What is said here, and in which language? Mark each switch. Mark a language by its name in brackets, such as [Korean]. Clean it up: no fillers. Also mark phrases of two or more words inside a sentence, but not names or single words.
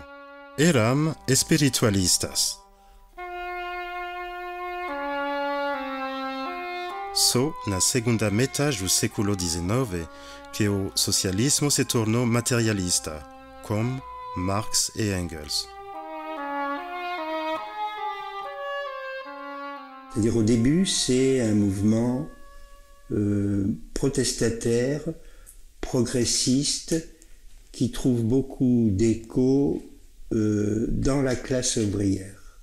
[Portuguese] Eram espiritualistas. Só na segunda metade do século XIX que o socialismo se tornou materialista, como Marx e Engels. [French] C'est-à-dire au début, c'est un mouvement protestataire, progressiste, qui trouve beaucoup d'écho dans la classe ouvrière.